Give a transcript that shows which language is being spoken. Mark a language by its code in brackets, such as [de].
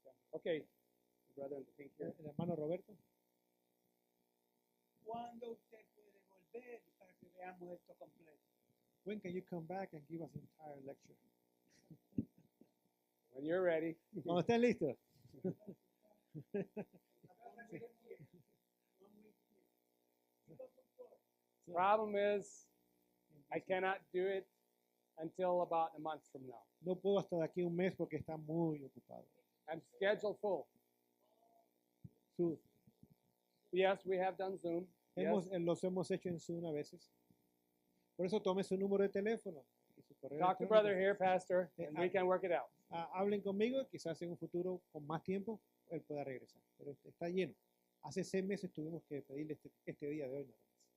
[en] Okay, the brother in the pink here. [es] El hermano Roberto. ¿Cuándo usted puede volver para que veamos esto completo? [en] When can you come back and give us the entire lecture? When you're ready. [es] Cuando estén listos. [en] Problem is, I cannot do it until about a month from now. [es] No puedo hasta de aquí a un mes porque está muy ocupado. [en] I'm scheduled full. Su- Yes, we have done Zoom. Yes. [es] Los hemos hecho en Zoom a veces. Por eso tome su número de teléfono y su correo [en] Talk to [es] electrónico. [en] brother here, Pastor, and we can work it out. [es] Hablen conmigo, quizás en un futuro con más tiempo él pueda regresar. Pero está lleno. Hace 6 meses tuvimos que pedirle este día de hoy. Nada más.